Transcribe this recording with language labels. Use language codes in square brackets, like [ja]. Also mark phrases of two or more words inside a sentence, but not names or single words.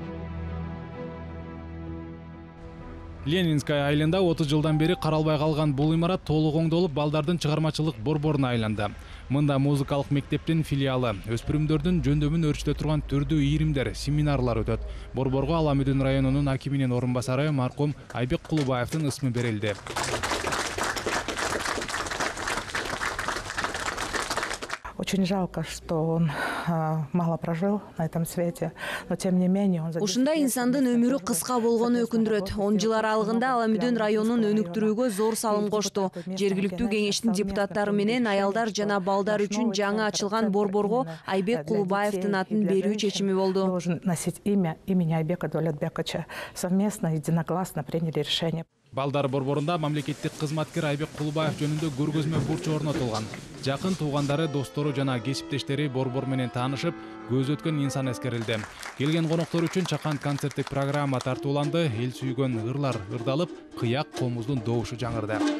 [ky] Ленинская айылында 30 жылдан бери каралбай калган бул имарат толук оңдолуп, балдардын чыгармачылык борборуна айланды. Мында музыкалык мектептин филиалы, өспүрүмдөрдүн жөндөмүн өрчүтө турган түрдүү ийримдер, семинарлар өтөт. Борборго Аламүдүн районунун акиминин орун басары маркум Айбек Кулубаевдин ысмы берилди. [ru] Очень жалко, что он мало прожил на этом свете, но тем не менее он... [ky] Ушундай инсандын өмүрү кыска болгону өкүндүрөт. 10 жыл аралыгында Аламүдүн районунун өнүктүрүүгө зор салым кошту. Жергиликтүү кеңештин депутаттары менен аялдар жана балдар үчүн жаңы ачылган борборго Айбек Кулубаевдин атын берүү чечими болду. [ru] Должен носить имя имени Айбека Даулетбековича. Совместно, единогласно приняли решение. [ky] Балдар борборунда мамлекеттик кызматкер Айбек Кулубаев жөнүндө көргөзмө бурчу орнотулган. Жакын туугандары, достору жана кесиптештери борбор менен таанышып, көз өткөн инсан эскерилди. Келген коноктор үчүн чакан концерттик программа тартууланды. Эл сүйгөн ырлар ырдалып, кыяк комуздун добушу жаңырды.